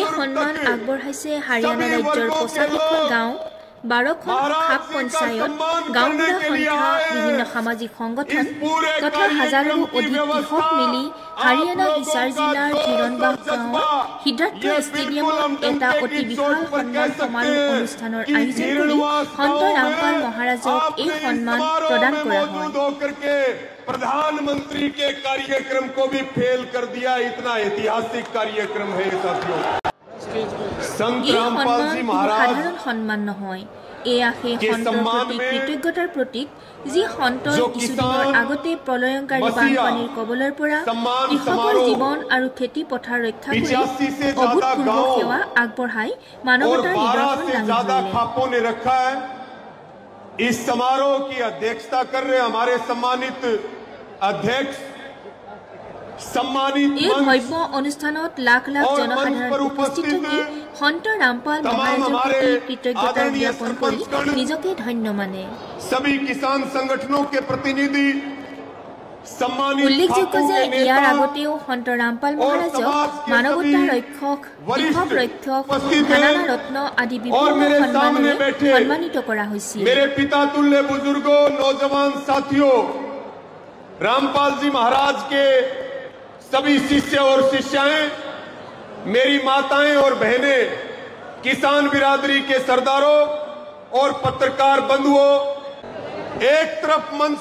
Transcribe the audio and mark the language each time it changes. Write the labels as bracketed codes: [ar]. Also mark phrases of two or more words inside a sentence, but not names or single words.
[as] সন্মান আগবঢ়াইছে হাৰিয়ানা ৰাজ্যৰ ২৫খন গাঁও ১২খন খাপ পঞ্চায়ত গাঁওবুঢ়া সন্থা বিভিন্ন সামাজিক সংগঠন তথা হাজাৰৰো অধিক কৃষক মিলি হাৰিয়ানা হিছাৰ জিলাৰ হিৰণবাগ গাঁৱত সিদ্ধাৰ্থ ষ্টেডিয়ামত এটা অতি বিশাল সন্মান সমাৰোহ অনুষ্ঠানৰ আয়োজন কৰি সন্ত ৰামপাল মহাৰাজক এই সন্মান প্ৰদান কৰা হয় [hi] प्रधानमंत्री के कार्यक्रम को भी फेल कर दिया इतना ऐतिहासिक कार्यक्रम है साथियों संत रामपाल जी महाराज [as] সাধাৰণ সন্মান নহয় এয়া সেই সন্তৰ প্ৰতি কৃতজ্ঞতাৰ প্ৰতীক যি সন্তৰ কিছুদিনৰ আগতে প্ৰলয়ংকাৰী বানপানীৰ কবলৰ পৰা কৃষকৰ জীৱন আৰু খেতি পথাৰ ৰক্ষা কৰি অভূতপূৰ্ব সেৱা আগবঢ়াই মানৱতাৰ নিদৰ্শন দাঙি ধৰিলে [hi] इस समारोह की अध्यक्षता कर रहे हमारे सम्मानित अध्यक्ष [as] এই ভব্য অনুষ্ঠানত লাখ লাখ জনসাধাৰণ উপস্থিত থাকি সন্ত ৰামপাল মহাৰাজৰ প্ৰতি কৃতজ্ঞতা জ্ঞাপন কৰি নিজকে ধন্য মানে [hi] सभी किसान संगठनों के प्रतिनिधि [as] উল্লেখযোগ্য যে ইয়াৰ আগতেও সন্ত ৰামপাল মহাৰাজক মানৱতা ৰক্ষক কৃষক ৰক্ষক ধানানা ৰত্ন আদি বিভিন্ন সন্মানেৰে সন্মানিত কৰা হৈছিল [hi] मेरे पिता तुल्य बुजुर्गों नौजवान साथियों रामपाल जी महाराज के सभी शिष्य और शिष्याएं मेरी माताएं और बहनें किसान बिरादरी के सरदारों और पत्रकार बंधुओं एक तरफ मंच